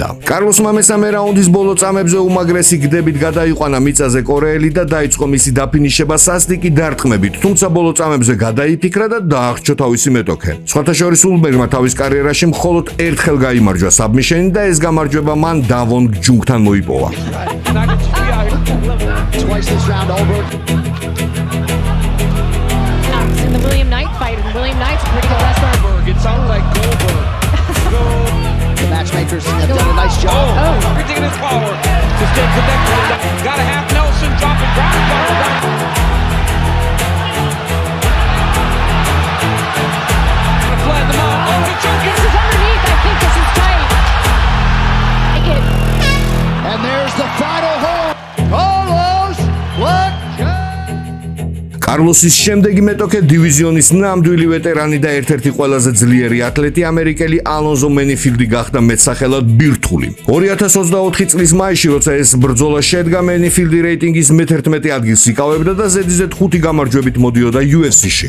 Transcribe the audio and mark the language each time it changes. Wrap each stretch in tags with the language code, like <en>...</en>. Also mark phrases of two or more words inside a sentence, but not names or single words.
<ka>კარლოსმა მესამე რაუნდის ბოლო წამებზე უმაგრესი გდებით გადაიყვანა მიწაზე კორეელი და დაიწყო მისი დაფინიშება სასტიკი დარტყმებით, თუმცა ბოლო წამებზე გადაიფიქრა და დაახჩო თავისი მეტოქე. სხვათა შორის ულბერგმა თავის კარიერაში მხოლოდ ერთხელ გაიმარჯვა საბმიშენი და ეს გამარჯვება მან დავონ ჯუნგთან მოიპოვა.</ka> <en>Twice this round over. In the William Knight fight, and William Knight's a pretty good wrestler. It sounded like Goldberg. The matchmakers have done a nice job. Everything in his power to stay connected. Got a half Nelson, dropping ground. Flag them out. Oh, the choke. This is underneath. I think this is tight. Take it. And there's the final hold. Carlos Blackjack.</en> <ka>კარლოსის შემდეგი მეტოქე დივიზიონის ნამდვილი ვეტერანი და ერთ-ერთი ყველაზე ძლიერი ათლეტი ამერიკელი ალონზო მენიფილდი გახდა მეტსახელად ბირთული. 2024 წლის მაისში, როცა ეს ბრძოლა შედგა, მენიფილდი რეიტინგის მე-11 ადგილს იკავებდა და ზედიზედ 5 გამარჯვებით მოდიოდა UFC-ში.</ka>